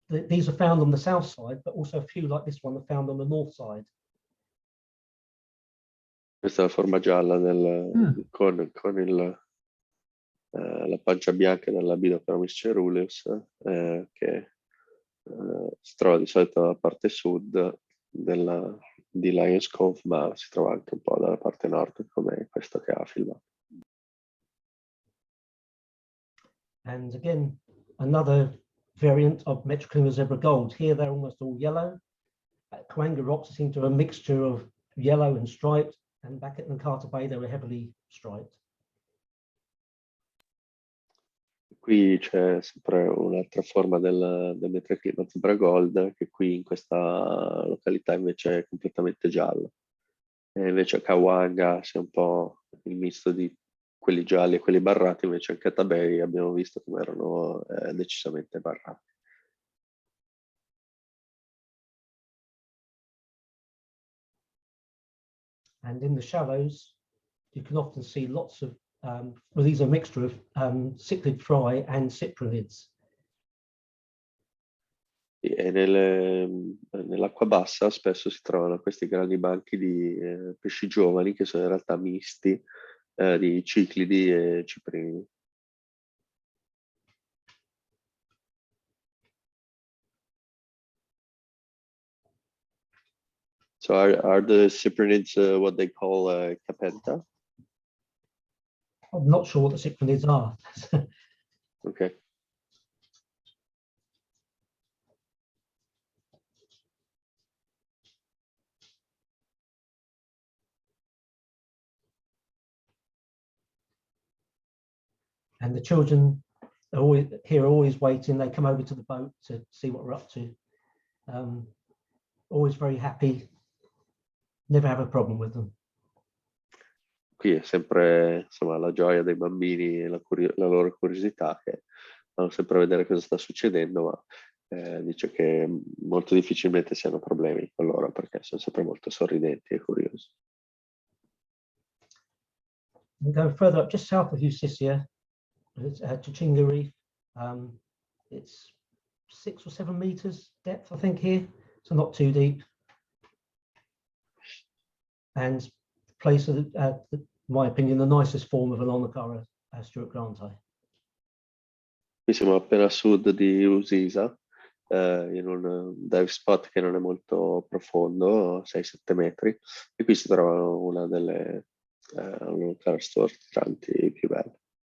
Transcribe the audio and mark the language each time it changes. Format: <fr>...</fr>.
<en>These are found on the south side, but also a few like this one are found on the north side.</en> <it>Questa è la forma gialla con la pancia bianca del Labioslindricus ceruleus, che si trova di solito dalla parte sud di Lions Cove, ma si trova anche un po' dalla parte nord, come questo che ha filmato.</it> <en>And again, another variant of Metroclinia zebra gold. Here they're almost all yellow. At Coanga Rocks seem to have a mixture of yellow and striped, and back at Nankata Bay they were heavily striped.</en> <it>Qui c'è sempre un'altra forma del Metroclinia zebra gold, che qui in questa località invece è completamente giallo. E invece a Kawanga c'è un po' il misto di quelli gialli e quelli barrati, invece anche a Tabei abbiamo visto come erano decisamente barrati.</it> <en>And in the shallows, you can often see lots of, well, these are a mixture of cichlid fry and cyprinids.</en> <it>E nell'acqua bassa spesso si trovano questi grandi banchi di pesci giovani che sono in realtà misti di ciclidi e ciprini.</it> <en>So are the cyprinids what they call capenta? I'm not sure what the cyprinids are. Okay. And the children are always waiting. They come over to the boat to see what we're up to. Always very happy. Never have a problem with them.</en> <it>Qui è sempre, insomma, la gioia dei bambini e la loro curiosità, che vanno sempre a vedere cosa sta succedendo, ma dice che molto difficilmente si hanno problemi con loro perché sono sempre molto sorridenti e curiosi.</it> <en>Going further up, just south of Usisia, it's Gangala Reef. It's 6 or 7 meters depth, I think, here, so not too deep. And the place of, in my opinion, the nicest form of an Onakara Stuart Grant.</en> <it>Qui siamo appena a sud di Usisa, in un dive spot che non è molto profondo, 6-7 metri, e qui si trova una delle stortranti più belle.</it>